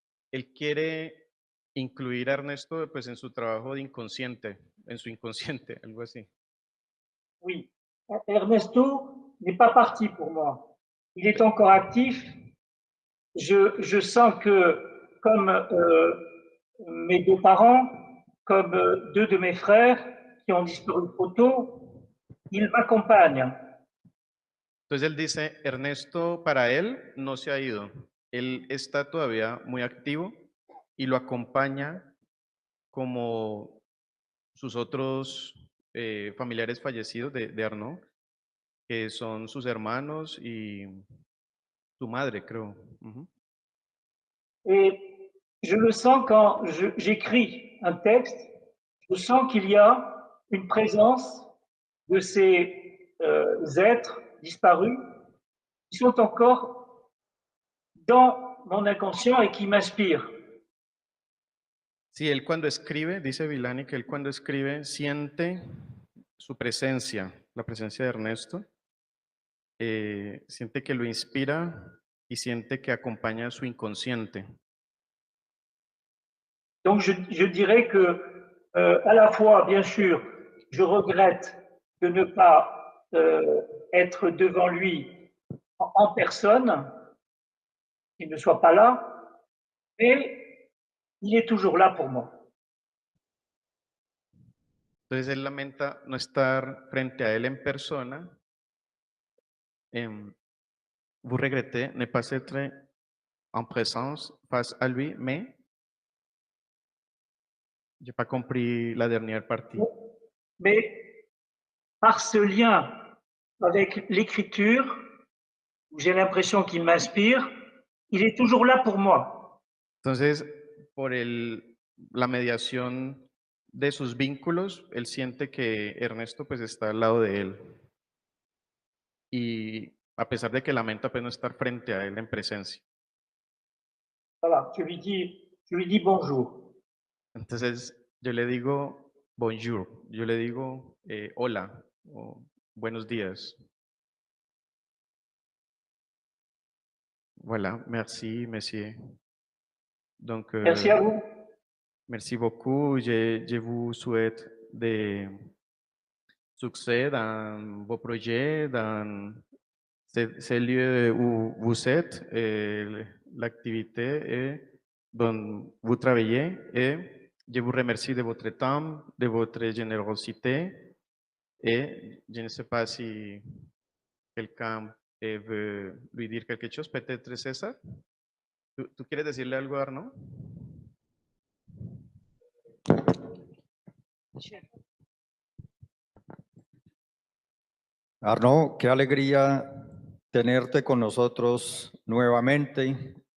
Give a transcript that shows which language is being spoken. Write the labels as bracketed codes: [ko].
[es] Él quiere incluir a Ernesto pues, en su trabajo de inconsciente, en su inconsciente, algo así. [fr] oui. Ernesto n'est pas parti pour moi. Il est encore actif. Je sens que, comme mes 2 parents, comme 2 de mes frères qui ont disparu trop tôt, il m'accompagne. [es] Entonces él dice, Ernesto para él no se ha ido. Él está todavía muy activo y lo acompaña como sus otros familiares fallecidos de Arnaud, que son sus hermanos y su madre, creo. Ujú. [fr] Et je le sens quand j'écris un texte, je sens qu'il y a une présence de ces êtres disparus qui sont encore dans mon inconscient et qui m'inspirent. [es] Sí, él cuando escribe, dice Villani que él cuando escribe siente su presencia, la presencia de Ernesto, siente que lo inspira y siente que acompaña su inconsciente. [fr] Donc je dirais que à la fois, bien sûr, je regrette de ne pas être devant lui en personne, qu'il ne soit pas là, mais il est toujours là pour moi. [es] Entonces él lamenta no estar frente a él en persona. [fr] Vous regrettez ne pas être en présence face à lui, mais j'ai pas compris la dernière partie. Mais par ce lien avec l'écriture, où j'ai l'impression qu'il m'inspire, il est toujours là pour moi. [es] Entonces, por la mediación de sus vínculos, él siente que Ernesto pues está al lado de él. Y a pesar de que lamenta pues no estar frente a él en presencia. [fr] Voilà, je lui dis bonjour. [es] Entonces, yo le digo bonjour, yo le digo hola o buenos días. [fr] Voilà, merci, monsieur. Donc, Merci à vous. merci beaucoup. Je vous souhaite de succès dans vos projets, dans ces lieux où vous êtes, l'activité dont vous travaillez. Et je vous remercie de votre temps, de votre générosité. Et je ne sais pas si quelqu'un veut lui dire quelque chose, peut-être César. [es] ¿Tú quieres decirle algo a Arnaud? Arnaud, qué alegría tenerte con nosotros nuevamente.